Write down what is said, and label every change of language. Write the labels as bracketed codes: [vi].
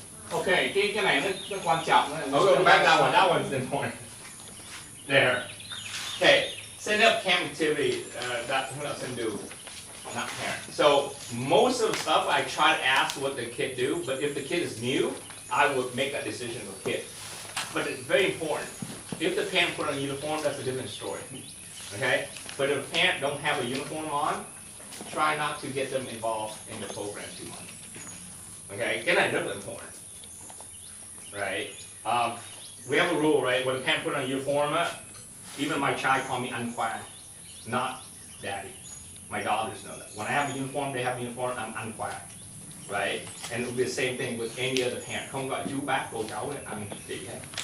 [vi] Okay, cái này nó quan trọng. [en] I'll go back that one. That one's important. There. Okay. Set up camp activity that Hướng Đạo do, not parent. So most of the stuff I try to ask what the kid do, but if the kid is new, I would make that decision with the kid. But it's very important. If the parent put on a uniform, that's a different story. Okay? But if the parent don't have a uniform on, try not to get them involved in the program too much. Okay? [vi] Cái này rất là important. [en] Right? We have a rule, right? When the parent put on a uniform, even my child call me Anquan, not daddy. My daughters know that. When I have a uniform, they have a uniform, I'm Anquan. Right? And it will be the same thing with any other parent. [vi] Không gọi chú bác, cô cháu, anh chị hết.